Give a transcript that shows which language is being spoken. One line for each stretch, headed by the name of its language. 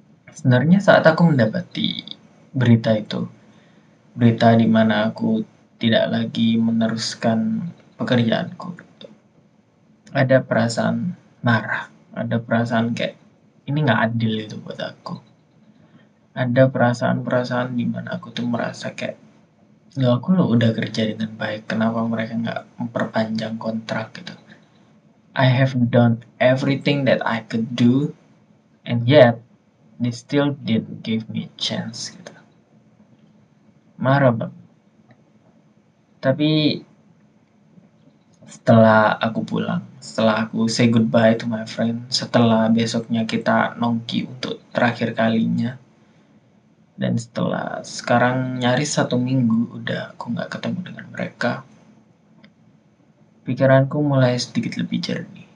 Indonesian: Sebenarnya saat aku mendapati berita itu, berita di mana aku tidak lagi meneruskan pekerjaanku, ada perasaan marah, ada perasaan kayak ini nggak adil itu buat aku. Ada perasaan-perasaan di mana aku tuh merasa kayak ya aku lo udah kerja dengan baik, kenapa mereka nggak memperpanjang kontrak gitu.
English: I have done everything that I could do, and yet they still didn't give me a chance
Indonesian: gitu. Marah banget. Tapi setelah aku pulang, setelah aku
English: say goodbye to my friend,
Indonesian: setelah besoknya kita nongki untuk terakhir kalinya, dan setelah sekarang nyaris 1 minggu udah aku nggak ketemu dengan mereka, pikiranku mulai sedikit lebih jernih.